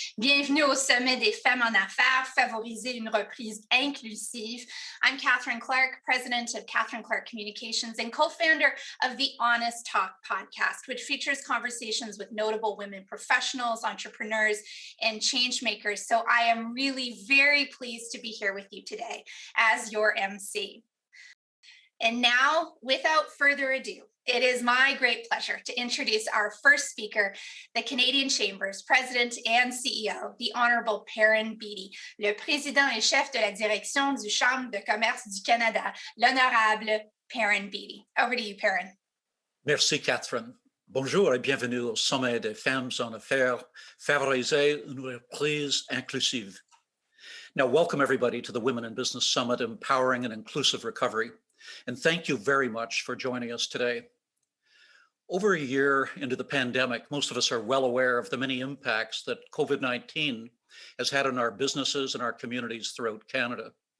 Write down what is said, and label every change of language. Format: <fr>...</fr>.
<fr>Bienvenue au Sommet des Femmes en Affaires, favoriser une reprise inclusive.</fr> <en>I'm Catherine Clark, president of Catherine Clark Communications and co-founder of the Honest Talk podcast, which features conversations with notable women professionals, entrepreneurs, and change makers. So I am really very pleased to be here with you today as your MC. And now, without further ado, it is my great pleasure to introduce our first speaker, the Canadian Chamber's President and CEO, the Honorable Perrin Beatty,</en> <fr>le Président et chef de la direction du Chambre de commerce du Canada, l'Honorable Perrin Beatty.</fr> <en>Over to you, Perrin.</en> <fr>Merci, Catherine. Bonjour et bienvenue au Sommet des Femmes en Affaires, favoriser une reprise inclusive.</fr> <en>Now, welcome everybody to the Women in Business Summit, Empowering an Inclusive Recovery. And thank you very much for joining us today. Over a year into the pandemic, most of us are well aware of the many impacts that COVID-19 has had on our businesses and our communities throughout Canada.</en>